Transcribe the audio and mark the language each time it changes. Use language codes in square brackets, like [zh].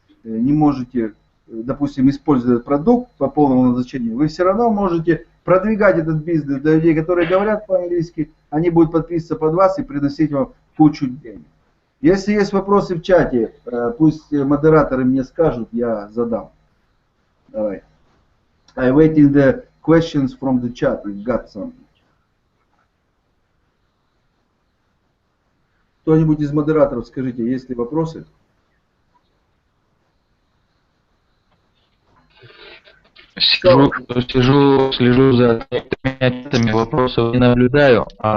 [ru] не можете, допустим, использовать этот продукт по полному назначению, вы все равно можете продвигать этот бизнес для людей, которые говорят по-английски, они будут подписываться под вас и приносить вам кучу денег. Если есть вопросы в чате, пусть модераторы мне скажут, я задам. Давай. [en] I waiting the questions from the chat. We've got some. [ru] Кто-нибудь из модераторов, скажите, есть ли вопросы? Слежу за ответами вопросов и наблюдаю.